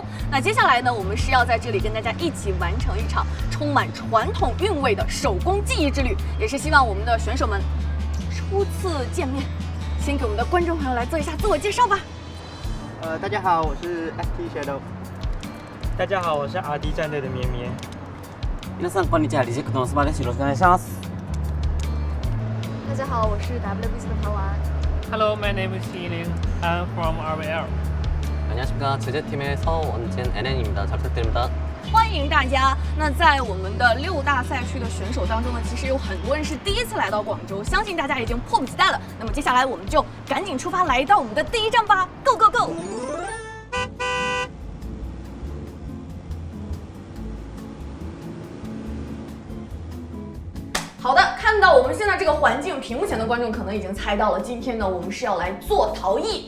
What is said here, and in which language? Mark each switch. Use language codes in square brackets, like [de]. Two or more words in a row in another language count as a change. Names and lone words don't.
[zh] 那接下来呢，我们是要在这里跟大家一起完成一场充满传统韵味的手工技艺之旅，也是希望我们的选手们初次见面，先给我们的观众朋友来做一下自我介绍吧。大家好，我是 IZTY Shadow。大家好，我是 RD 战队的绵绵。 [ja] 皆さんこんにちは、リジェクトのスマです。よろしくお願いします。 [zh] 大家好，我是 WBC 的陶丸。 [en] Hello, my name is Healing. I'm from RVL. [ko] 안녕하십니까, 제재팀의 서원진 NN입니다. 잘 부탁드립니다. [zh] 欢迎大家！那在我们的6大赛区的选手当中呢，其实有很多人是第一次来到广州，相信大家已经迫不及待了。那么接下来我们就赶紧出发，来到我们的第一站吧 ！ [en] Go go go！ [zh] 好的，看到我们现在这个环境，屏幕前的观众可能已经猜到了，今天呢我们是要来做陶艺。